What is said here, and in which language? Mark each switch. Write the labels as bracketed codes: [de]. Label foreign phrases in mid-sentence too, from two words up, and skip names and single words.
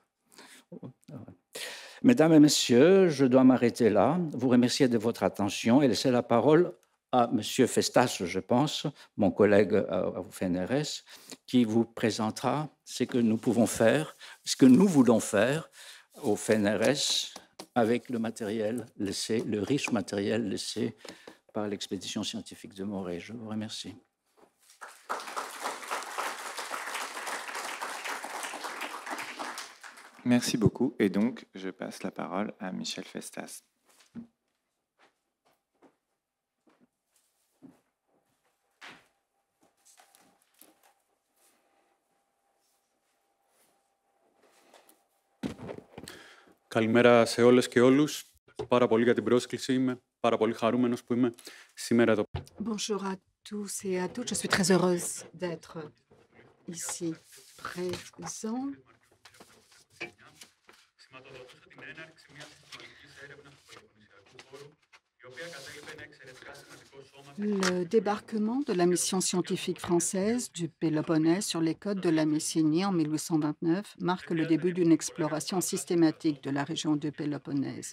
[fr] Mesdames et messieurs, je dois m'arrêter là, vous remercier de votre attention et laisser la parole à Monsieur Festas, je pense, mon collègue au FNRS, qui vous présentera ce que nous pouvons faire, ce que nous voulons faire au FNRS avec le matériel laissé, le riche matériel laissé par l'expédition scientifique de Morée. Je vous remercie. Merci beaucoup. Et donc, je passe la parole à Michel Festas. [el] Καλημέρα σε όλες και όλους. Πάρα πολύ για την πρόσκληση. Είμαι πάρα πολύ χαρούμενος που είμαι σήμερα εδώ. [fr] Bonjour à tous et à toutes. Je suis très heureuse d'être ici présent. Le débarquement de la mission scientifique française du Péloponnèse sur les côtes de la Messénie en 1829 marque le début d'une exploration systématique de la région du Péloponnèse.